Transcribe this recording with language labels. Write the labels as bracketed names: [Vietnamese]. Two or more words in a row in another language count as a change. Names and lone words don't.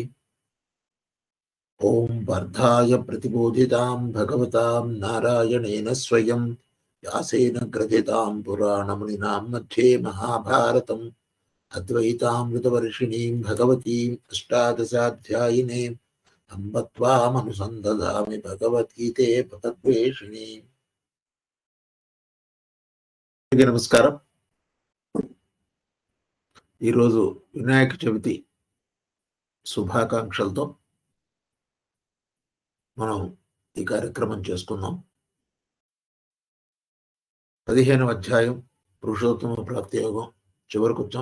[Sanskrit] ओम वर्धाय प्रतिबोधितां भगवतां नारायणेन स्वयं व्यासेन ग्रथितां पुराणमुनिनां मध्ये महाभारतम् अद्वैतामृतवर्षिणीं भगवतीम् अष्टादशाध्यायिनीं अम्ब त्वामनुसन्दधामि भगवद्गीते पतद्वेषिणीम्। [Telugu] నమస్కారం। ఈరోజు వినాయక చవితి శుభాకాంక్షలతో మనం ఈ కార్యక్రమం చేసుకుందాం। 15వ అధ్యాయం పురుషోత్తమ ప్రాప్తి యోగం చివరికి వచ్చాం।